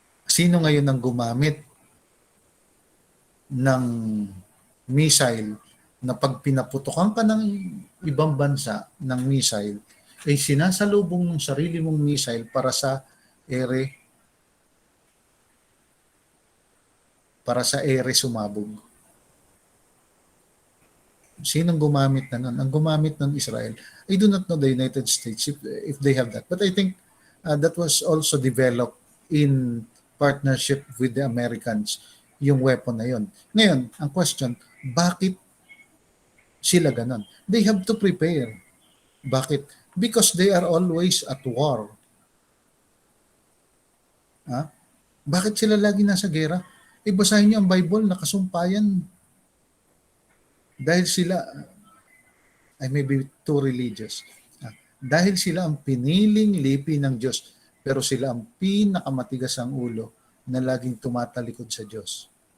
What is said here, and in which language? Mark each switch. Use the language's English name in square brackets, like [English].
[Filipino] Sino ngayon ang gumamit ng missile na pag pinaputukan ka ng ibang bansa ng missile, ay sinasalubong ng sarili mong missile para sa ere sumabog. Sinong gumamit na nun? Ang gumamit ng Israel. [English] I do not know the United States if they have that. But I think that was also developed in partnership with the Americans, [Filipino] yung weapon na yun. Ngayon, ang question, bakit sila ganon? [English] They have to prepare. [Filipino] Bakit? [English] Because they are always at war. [Filipino] Bakit sila lagi nasa gera? Basahin niyo ang Bible, nakasumpayan. Dahil sila, [English] I may be too religious. [Filipino] Dahil sila ang piniling lipi ng Diyos, pero sila ang pinakamatigas ang ulo na laging tumatalikod sa Diyos.